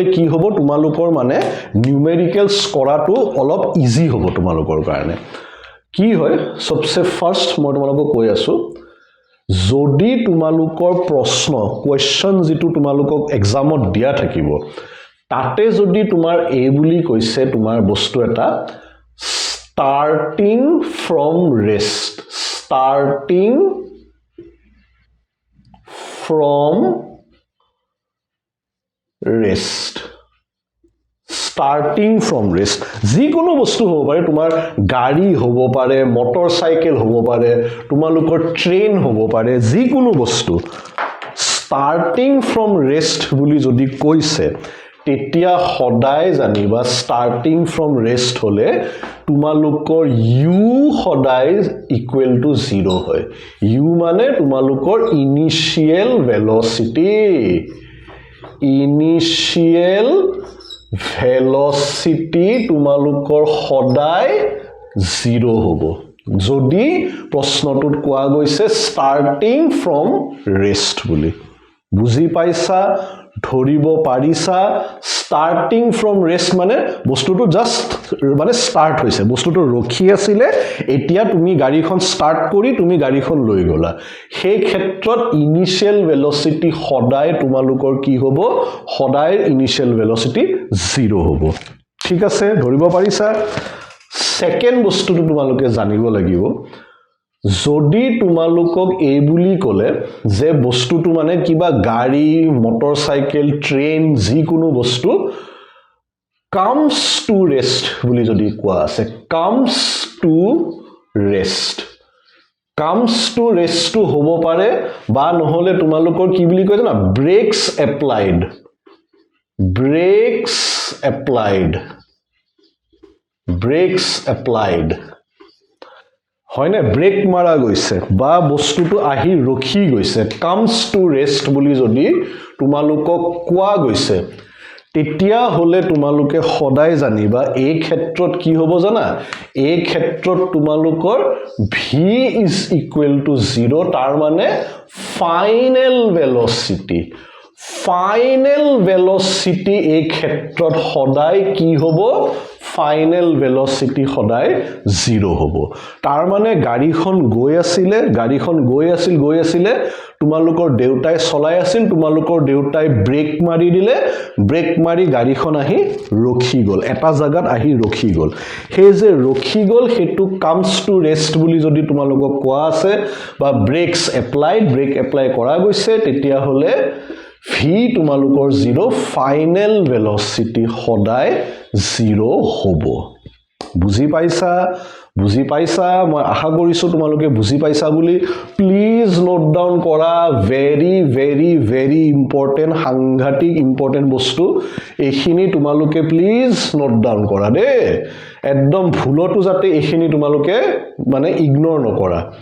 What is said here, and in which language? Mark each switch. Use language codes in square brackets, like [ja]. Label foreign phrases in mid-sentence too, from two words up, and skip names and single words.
[as] কি হ'ব তোমালোকৰ মানে নিউমেৰিকেলছ কৰাটো অলপ ইজি হ'ব তোমালোকৰ কাৰণে কি হয় সবসে ফাৰ্স্ট মই তোমালোকক কৈ আছো যদি তোমালোকৰ প্ৰশ্ন কোৱেশ্চন যেটো তোমালোকক এক্সামত দিয়া থাকিব তাতে যদি তোমাৰ এই বুলি কৈছে তোমাৰ বস্তু এটা [en] starting from rest [as] যিকোনো বস্তু হ'ব পাৰে তোমাৰ গাড়ী হ'ব পাৰে মটৰচাইকেল হ'ব পাৰে তোমালোকৰ ট্ৰেইন হ'ব পাৰে যিকোনো বস্তু [en] starting from rest [as] বুলি যদি কৈছে তেতিয়া সদায় জানিবা [en] starting from rest [as] হলে তোমালোকৰ u সদায় [en] equal to [as] 0 হয় u মানে তোমালোকৰ ইনিশিয়াল ভেলোচিটি তোমালোকৰ সদায় 0 হ'ব যদি প্ৰশ্নটোত কোৱা গৈছে [en] starting from rest [as] বুলি বুজি পাইছা ধৰিব পাৰিছা [en] starting from rest [as] মানে বস্তুটো জাস্ট মানে স্টার্ট হৈছে বস্তুটো ৰখি আছিল এতিয়া তুমি গাড়ীখন স্টার্ট কৰি তুমি গাড়ীখন লৈ গলা সেই ক্ষেত্ৰত ইনিশিয়াল ভেলোসিটি সদায় তোমালোকৰ কি হ'ব সদায় [en] initial velocity [as] 0 হ'ব ঠিক আছে ধৰিব পাৰিছা সেকেন্ড বস্তুটো তোমালোকে জানিব লাগিব যদি তোমালোকক এই বুলি ক'লে যে বস্তুটো মানে কিবা গাড়ী মটৰসাইকেল ট্ৰেইন যিকোনো বস্তু [en] comes to rest [as] বুলি যদি কোৱা আছে [en] comes to rest [as] to হ'ব পাৰে বা নহলে তোমালোকৰ কি বুলি কয় জানা brakes applied হয় না ব্ৰেক মাৰা গৈছে বা বস্তুটো আহি ৰখি গৈছে [en] comes to rest [as] বুলি যদি তোমালোকক কোৱা গৈছে তেতিয়া হলে তোমালোকে সদায় জানিবা এই ক্ষেত্ৰত কি হ'ব জানা এই ক্ষেত্ৰত তোমালোকৰ [en] v is equal to 0 [as] তাৰ মানে ফাইনেল ভেলোসিটি এই ক্ষেত্ৰত সদায় কি হ'ব [en] final velocity [as] সদায় 0 হ'ব তাৰ মানে গাড়ীখন গৈ আছিল তোমালোকৰ দেউতাই চলাই আছিল তোমালোকৰ দেউতাই ব্ৰেক মাৰি দিলে ব্ৰেক মাৰি গাড়ীখন আহি ৰখি গল এটা জাগাত আহি ৰখি গল সেই যে ৰখি গল হেতু [en] comes to rest [as] বুলি যদি তোমালোকক কোৱা আছে বা [en] brake apply [as] কৰা গৈছে তেতিয়া হলে v তোমালোকৰ 0 [en] final velocity [as] সদায় 0 হ'ব বুজি পাইছা মই আশা কৰিছো তোমালোকে বুজি পাইছা বুলি প্লিজ [en] note down [as] কৰা [en] very important [as] সাংঘাতিক ইম্পৰ্টেন্ট বস্তু এইখিনি তোমালোকে প্লিজ [en] note down [as] কৰা দে একদম ভুলটো যাতে এইখিনি তোমালোকে মানে ইগনোৰ নকৰা